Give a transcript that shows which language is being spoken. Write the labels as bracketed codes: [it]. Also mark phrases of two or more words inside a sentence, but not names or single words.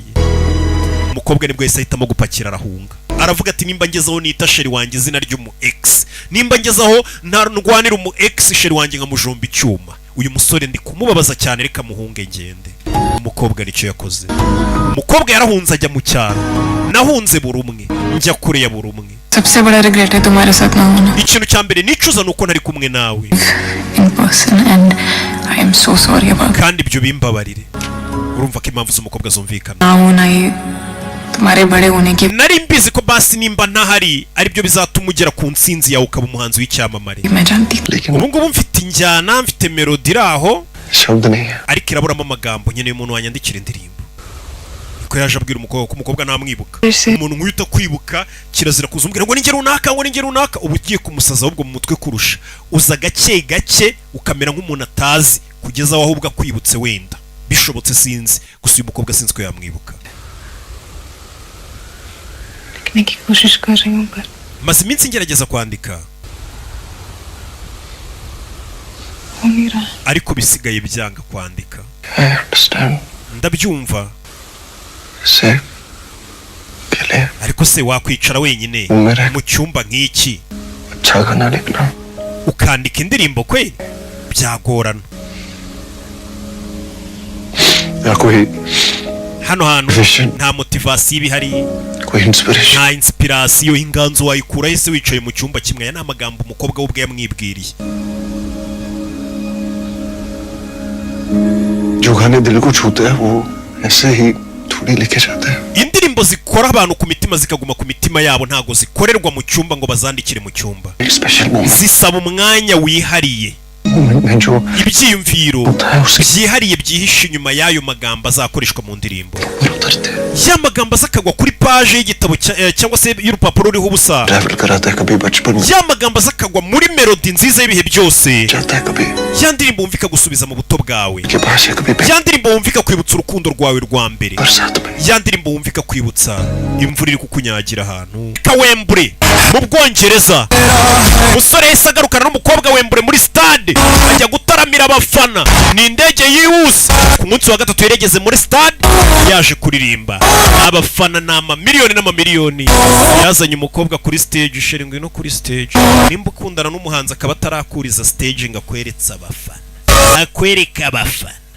[rw] Umukobwa nibwo yahise ahitamo gupakira arahunga. Aravuga ati nimba ngezaho nita sheri wanjye izina ry'umu ex, nimba ngezaho ntarwanira umu ex sheri wanjye nkamujomba icyuma, uyu musore ndi kumubabaza cyane, reka muhunge ngende. Umukobwa nicyo yakoze. Umukobwa yarahunze ajya mu cyaro. Nahunze buri umwe njya kure ya buri umwe. [hi] सबसे बड़ा रिग्रेट है तुम्हारे साथ ना होना [rw] Ikintu cya mbere nicuza nuko ntari kumwe nawe, [en] in person and I am so sorry about [rw] kandi ibyo bimbabarire. Urumva ko impamvu z'umukobwa zumvikana. [hi] ना होना ये तुम्हारे बड़े होने की [rw] Nari mbizi ko basi nimba ntahari aribyo bizatuma ugera ku ntsinzi yawe ukaba umuhanzi w'icyamamare. [hi] मैं जानती थी लेकिन [rw] Ubu ngubu mfite injyana, mfite melodi iraho, [hi] शब्द नहीं है। [rw] ariko iraburamo amagambo. Nkeneye umuntu wanyandikira indirimbo. Ko yaje abwira umukobwa ko umukobwa ntamwibuka. Ese- Umuntu nk'uyu kwibuka kirazira kuzumbwira ngo ninge runaka, ngo ninge runaka. Ubu ugiye kumusaza ahubwo mu mutwe kurusha. Uza gake gake ukamera nk'umuntu atazi kugeza aho ahubwo akwibutse wenda. Bishobotse sinzi. Gusa uyu mukobwa sinzi ko yamwibuka. [hi] लिखने की कोशिश कर रही हूँ पर [rw] Maze iminsi ngerageza kwandika [hi] हो नहीं रहा [rw] ariko bisigaye byanga kwandika. [en] I understand. [rw] Ndabyumva, [hi] से अकेले [rw] ariko se wakwicara wenyine Umere. mu cyumba nk'iki [hi] अच्छा गाना लिखना [rw] ukandika indirimbo kwe byagorana. [hi] या कोई [rw] Hano hantu [hi] Vision. [rw] nta motivasiyo iba ihari, [hi] कोई इंस्पिरेशन [rw] nta inspirasiyo. Inganzo wayikura ese wicaye mu cyumba kimwe? Aya ni amagambo umukobwa we ubwe yamwibwiriye. [hi] जो गाने दिल को छूते हैं वो ऐसे ही थोड़ी लिखे जाते हैं। [rw] Indirimbo zikora abantu ku mitima zikaguma ku mitima yabo, ntago zikorerwa mu cyumba ngo bazandikire mu cyumba. [en] एक special moment [rw] Zisaba umwanya wihariye, [hi] में जो [rw] ibyiyumviro [hi] होता है उसे [rw] byihariye byihishe inyuma y'ayo magambo azakoreshwa mu ndirimbo. [hi] होता करते [rw] ya magambo aza akagwa kuri paje y'igitabo cyangwa se y'urupapuro ruriho ubusa [hi] ट्रैवल कराता है कभी बचपन में [rw] ya magambo aza akagwa muri melody nziza y'ibihe byose [hi] जाता है कभी [rw] ya ndirimbo wumva ikagusubiza mu buto bwawe [hi] के पास है कभी [rw] ya ndirimbo wumva ikakwibutsa urukundo rwawe rwa mbere [hi] बरसात में [rw] ya ndirimbo wumva ikakwibutsa imvura iri kukunyagira ahantu kawembure mu Bwongereza umusore yahise agarukana n'umukobwa wembure muri stade ajya gutaramira abafana ni indege yihuse ku munsi wa gatatu yarageze muri stade yaje kuririmba abafana ni amamiliyoni n'amamiliyoni yazanye umukobwa kuri stage sheringi no kuri stage nimba ukundana n'umuhanzi akaba atarakuriza stage ngo akweretse abafana akwereka abafana